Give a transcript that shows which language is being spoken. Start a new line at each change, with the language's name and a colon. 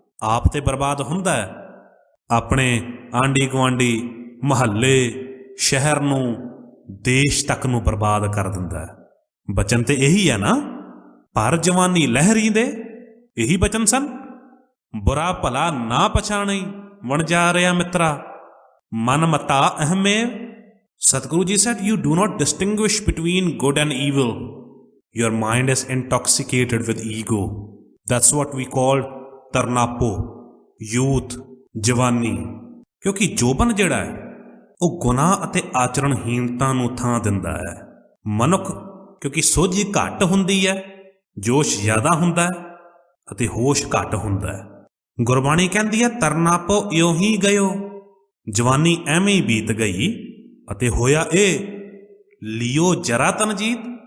Punjabi: ਆਪ ਤੇ ਬਰਬਾਦ ਹੁੰਦਾ ਹੈ, ਆਪਣੇ ਆਂਢੀ ਗੁਆਂਢੀ, ਮੁਹੱਲੇ, ਸ਼ਹਿਰ ਨੂੰ, ਦੇਸ਼ ਤੱਕ ਨੂੰ ਬਰਬਾਦ ਕਰ ਦਿੰਦਾ ਹੈ। ਬਚਨ ਤੇ ਇਹੀ ਹੈ ਨਾ, ਭਰ ਜਵਾਨੀ ਲਹਿਰੀ ਦੇ, ਇਹੀ ਬਚਨ ਸਨ। ਬੁਰਾ ਭਲਾ ਨਾ ਪਛਾਣੀ, ਵਣ ਜਾ ਰਿਹਾ ਮਿੱਤਰਾ, ਮਨ ਮਤਾ ਅਹਮੇ।
English: ਸਤਿਗੁਰੂ ਜੀ said, you do not distinguish between good and evil. Your mind is intoxicated with ego. That's what we call ਤਰਨਾਪੋ, youth, ਜਵਾਨੀ।
Punjabi: ਕਿਉਂਕਿ ਜੋਬਨ ਜਿਹੜਾ ਹੈ ਉਹ ਗੁਨਾਹ ਅਤੇ ਆਚਰਣਹੀਨਤਾ ਨੂੰ ਥਾਂ ਦਿੰਦਾ ਹੈ। ਮਨੁੱਖ ਕਿਉਂਕਿ ਸੋਝੀ ਘੱਟ ਹੁੰਦੀ ਹੈ, ਜੋਸ਼ ਜ਼ਿਆਦਾ ਹੁੰਦਾ ਹੈ ਅਤੇ ਹੋਸ਼ ਘੱਟ ਹੁੰਦਾ ਹੈ। ਗੁਰਬਾਣੀ ਕਹਿੰਦੀ ਹੈ ਤਰਨਾਪੋ ਇਉਂ ਹੀ ਗਇਓ, ਜਵਾਨੀ ਐਵੇਂ ਹੀ ਬੀਤ ਗਈ ਅਤੇ ਹੋਇਆ ਇਹ, ਲਿਓ ਜਰਾ ਤਨ ਜੀਤ।